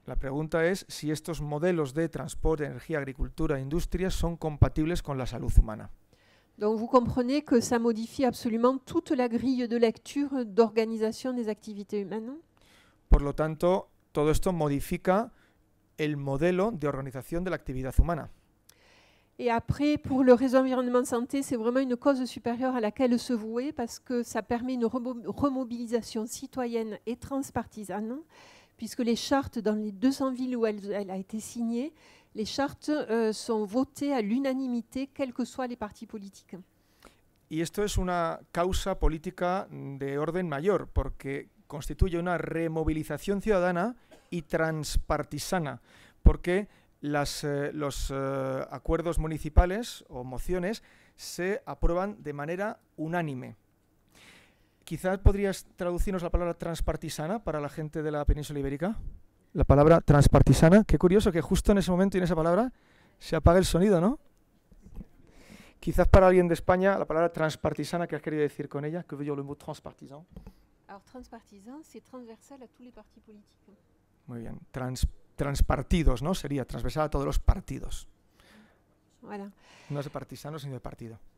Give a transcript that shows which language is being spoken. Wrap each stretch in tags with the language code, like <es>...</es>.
<es>La pregunta es si estos modelos de transporte, energía, agricultura, industria son compatibles con la salud humana.</es> <fr>Donc vous comprenez que ça modifie absolument toute la grille de lecture d'organisation des activités humaines.</fr> <es>Por lo tanto, todo esto modifica el modelo de organización de la actividad humana.</es> <fr>Et après, pour le réseau environnement santé, c'est vraiment une cause supérieure à laquelle se vouer parce que ça permet une remobilisation citoyenne et transpartisane, puisque les chartes dans les 200 villes où elle a été signée, les chartes sont votées à l'unanimité, quels que soient les partis politiques.</fr> <es>Y esto es una causa política de orden mayor, porque constituye una removilización ciudadana y transpartisana, porque los acuerdos municipales o mociones se aprueban de manera unánime. Quizás podrías traducirnos la palabra transpartisana para la gente de la península ibérica. La palabra transpartisana, qué curioso que justo en ese momento y en esa palabra se apaga el sonido, ¿no? Quizás para alguien de España la palabra transpartisana, ¿qué has querido decir con ella? ¿Qué</es> <fr>veut dire le mot transpartisan? Alors transpartisan, c'est transversal à tous les partis politiques.</fr> <es>Muy bien. Transpartidos, ¿no? Sería transversal a todos los partidos.</es> <fr>Voilà.</fr> <es>No es de partisanos, sino de partido.</es>